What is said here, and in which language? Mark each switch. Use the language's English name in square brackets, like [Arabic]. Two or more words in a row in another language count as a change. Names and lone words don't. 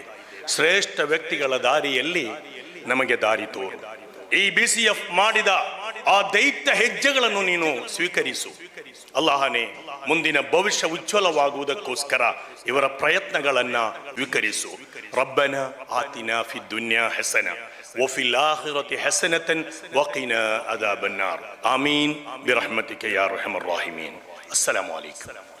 [Kannada] ಶ್ರೇಷ್ಠ ವ್ಯಕ್ತಿಗಳ ದಾರಿಯಲ್ಲಿ ನಮಗೆ ದಾರಿ ತೋರು. ಈ BCF ಮಾಡಿದ ಆ ದೈತ್ಯ ಹೆಜ್ಜೆಗಳನ್ನು ನೀನು ಸ್ವೀಕರಿಸು. ಅಲ್ಲಾಹನೇ, ಮುಂದಿನ ಭವಿಷ್ಯ ಉಜ್ವಲವಾಗುವುದಕ್ಕೋಸ್ಕರ ಇವರ ಪ್ರಯತ್ನಗಳನ್ನ ಸ್ವೀಕರಿಸು. [Arabic] ربنا آتنا في الدنيا حسنة وفي الآخرة حسنة وقنا عذاب النار آمين برحمتك يا أرحم الراحمين. السلام عليكم.